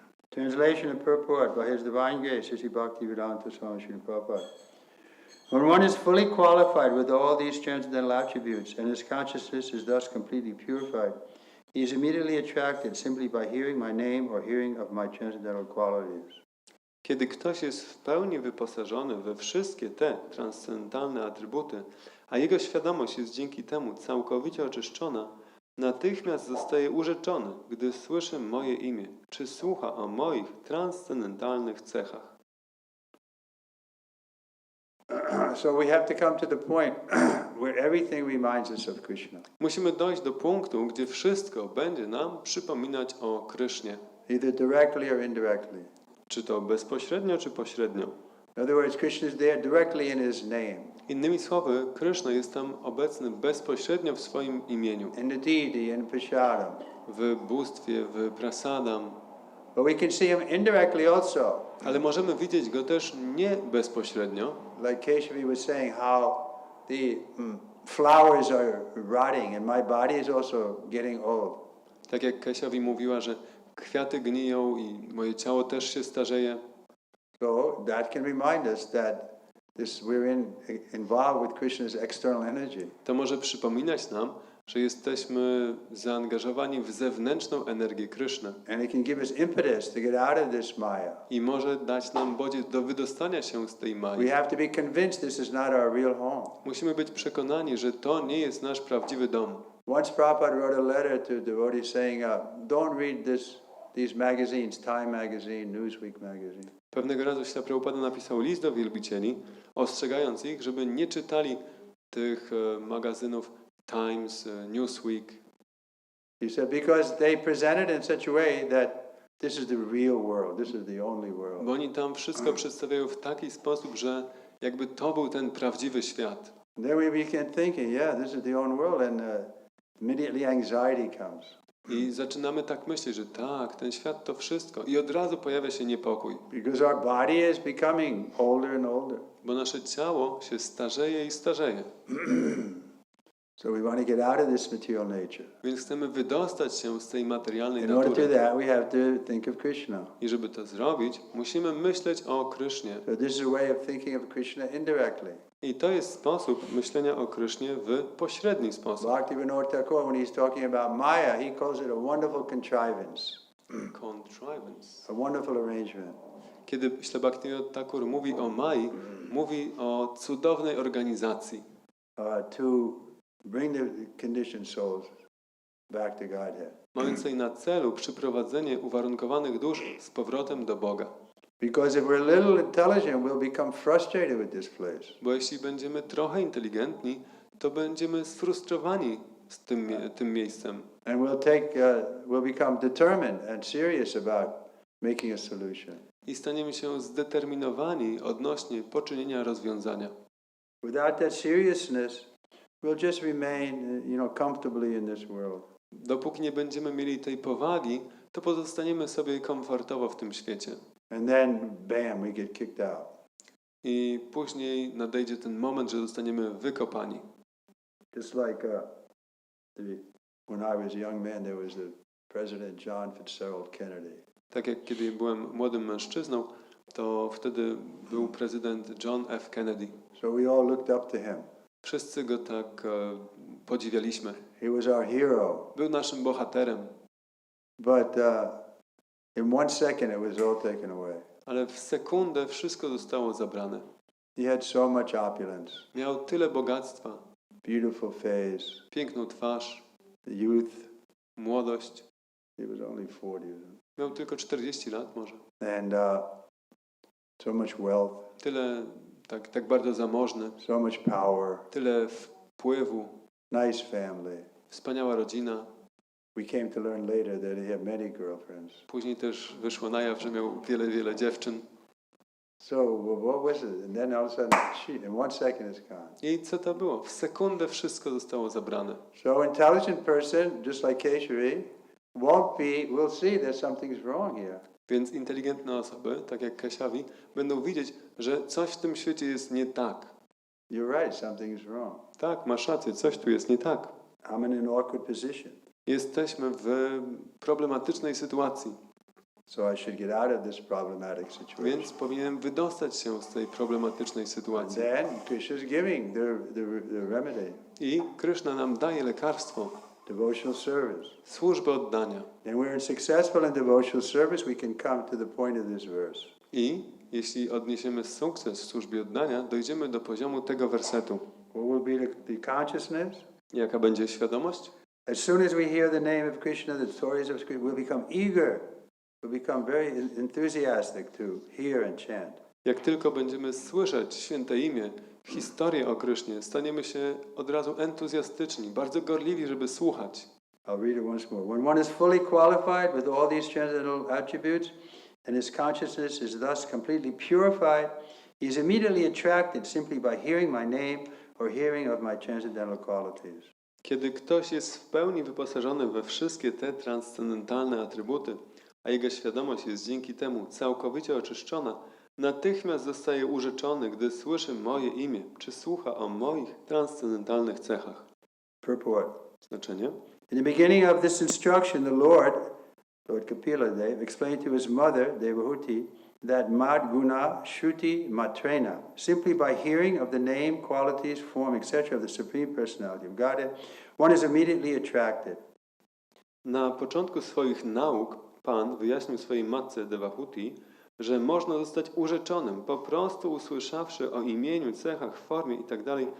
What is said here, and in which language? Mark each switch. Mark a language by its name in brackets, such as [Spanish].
[English] Translation and purport by His Divine Grace, Sri Bhaktivedanta Swami Srila Prabhupada. When one is fully qualified with all these transcendental attributes and his consciousness is thus completely purified, he is immediately attracted simply by hearing my name or hearing of my transcendental qualities. [Polish] Kiedy ktoś jest w pełni wyposażony we wszystkie te transcendentalne atrybuty, a jego świadomość jest dzięki temu całkowicie oczyszczona, natychmiast zostaje urzeczony, gdy słyszy moje imię, czy słucha o moich transcendentalnych cechach. [English] So we have to come to the point where everything reminds us of Krishna. [Polish] Musimy dojść do punktu, gdzie wszystko będzie nam przypominać o Krysznie. [English] Either directly or indirectly. [Polish] Czy to bezpośrednio, czy pośrednio. [English] In other words, Krishna is there directly in His name. [Polish] Innymi słowy, Kryszna jest tam obecny bezpośrednio w swoim imieniu. [English] In the deity, in prasadam. [Polish] W bóstwie, w prasadam. [English] But we can see Him indirectly also. [Polish] Ale możemy widzieć Go też nie bezpośrednio. [English] Like Keshavi was saying, how the flowers are rotting and my body is also getting old. [Polish] Tak jak Kesiowi mówiła, że kwiaty gniją i moje ciało też się starzeje. [English] So that can remind us that we're involved with Krishna's external energy. [Polish] To może przypominać nam, że jesteśmy zaangażowani w zewnętrzną energię Kryszny. [English] And it can give us impetus to get out of this maya. [Polish] I może dać nam bodziec do wydostania się z tej [English] We [Polish] mai. [English] have to be convinced this is not our real home. [Polish] Musimy być przekonani, że to nie jest nasz prawdziwy dom. [English] Once Prabhupada wrote a letter to devotees saying, don't read these magazines, Time Magazine, Newsweek Magazine. [Polish] Pewnego razu Śla Prabhupada napisał list do wielbicieli, ostrzegając ich, żeby nie czytali tych magazynów Times, Newsweek. [English] He said, because they presented in such a way that this is the real world, this is the only world. [Polish] Bo oni tam wszystko przedstawiają w taki sposób, że jakby to był ten prawdziwy świat. [English] And then we began thinking, yeah, this is the only world, and immediately anxiety comes. [Polish] I zaczynamy tak myśleć, że tak, ten świat to wszystko. I od razu pojawia się niepokój. [English] Because our body is becoming older and older. [Polish] Bo nasze ciało się starzeje i starzeje. [English] So we want to get out of this material nature. [Polish] Więc chcemy wydostać się z tej materialnej [English] In order to do [Polish] natury. [English] that, we have to think of Krishna. [Polish] I żeby to zrobić, musimy myśleć o Krysznie. [English] So this is a way of thinking of Krishna indirectly. [Polish] I to jest sposób myślenia o Krysznie w pośredni sposób. [English] Bhaktivinoda Thakur, when he's talking about Maya, he calls it a wonderful contrivance, Contrivance. a wonderful arrangement. [Polish] Kiedy Śla Bhaktivinoda Thakur mówi o Mai, mówi o cudownej organizacji, [English] to bring the conditioned souls back to Godhead. [Polish] mającej na celu przyprowadzenie uwarunkowanych dusz z powrotem do Boga. [English] Because if we're a little intelligent, we'll become frustrated with this place. [Polish] Bo jeśli będziemy trochę inteligentni, to będziemy sfrustrowani z tym miejscem. [English] And we'll become determined and serious about making a solution. [Polish] I staniemy się zdeterminowani odnośnie poczynienia rozwiązania. [English] Without that seriousness, we'll just remain, comfortably in this world. [Polish] Dopóki nie będziemy mieli tej powagi, to pozostaniemy sobie komfortowo w tym świecie. [English] And then, bam, we get kicked out. [Polish] I później nadejdzie ten moment, że zostaniemy wykopani. [English] Just like when I was a young man, there was the President John Fitzgerald Kennedy. [Polish] Tak jak kiedy byłem młodym mężczyzną, to wtedy był prezydent John F. Kennedy. [English] So we all looked up to him. [Polish] Wszyscy go tak podziwialiśmy. [English] He was our hero. [Polish] Był naszym bohaterem. [English] But in 1 second, it was all taken away. [Polish] Ale w sekundę wszystko zostało zabrane. [English] He had so much opulence. [Polish] Miał tyle bogactwa, [English] Beautiful face, [Polish] piękną twarz, [English] youth. [Polish] młodość. [English] He was only 40. [Polish] Miał tylko 40 lat może. [English] And so much wealth, [Polish] Tyle, tak bardzo zamożny, [English] so much power, [Polish] tyle wpływu, [English] nice family. [Polish] wspaniała rodzina. [English] We came to learn later that he had many girlfriends. [Polish] Później też wyszło na jaw, że miał wiele dziewczyn. [English] So what was it? And then all of a sudden, in 1 second it's gone. [Polish] I co to było? W sekundę wszystko zostało zabrane. [English] So intelligent person, just like Keshari, will see that something's wrong here. [Polish] Więc inteligentne osoby, tak jak Kesiawi, będą widzieć, że coś w tym świecie jest nie tak. [English] You're right, something's wrong. [Polish] Tak, masz rację, coś tu jest nie tak. [English] I'm in an awkward position. [Polish] Jesteśmy w problematycznej sytuacji, [English] So I should get out of this problematic situation. [Polish] więc powinienem wydostać się z tej problematycznej [English] And [Polish] sytuacji. [English] then Krishna's giving the remedy, [Polish] I Kryszna nam daje lekarstwo, [English] devotional service. [Polish] służbę oddania. [English] And we're successful in devotional service, we can come to the point of this verse. [Polish] I jeśli odniesiemy sukces w służbie oddania, dojdziemy do poziomu tego wersetu. [English] What will be the consciousness? [Polish] Jaka będzie świadomość? [English] As soon as we hear the name of Krishna, the stories of Krishna, we'll become eager. We'll become very enthusiastic to hear and chant. [Polish] Jak tylko będziemy słyszeć święte imię, historię o Krysznie, staniemy się od razu entuzjastyczni, bardzo gorliwi, żeby słuchać. [English] I'll read it once more. When one is fully qualified with all these transcendental attributes, and his consciousness is thus completely purified, he is immediately attracted simply by hearing my name or hearing of my transcendental qualities. [Polish] Kiedy ktoś jest w pełni wyposażony we wszystkie te transcendentalne atrybuty, a jego świadomość jest dzięki temu całkowicie oczyszczona, natychmiast zostaje urzeczony, gdy słyszy moje imię, czy słucha o moich transcendentalnych cechach. [English] Purport. [Polish] Znaczenie? [English] In the beginning of this instruction, the Lord Kapila Dev, explained to his mother, Devahuti, that [Sanskrit] mad guna shruti matrena, [English] simply by hearing of the name, qualities, form, etc. of the Supreme Personality of Godhead, one is immediately attracted. [Polish] Na początku swoich nauk Pan wyjaśnił swojej matce Devahuti, że można zostać urzeczonym, po prostu usłyszawszy o imieniu, cechach, formie itd.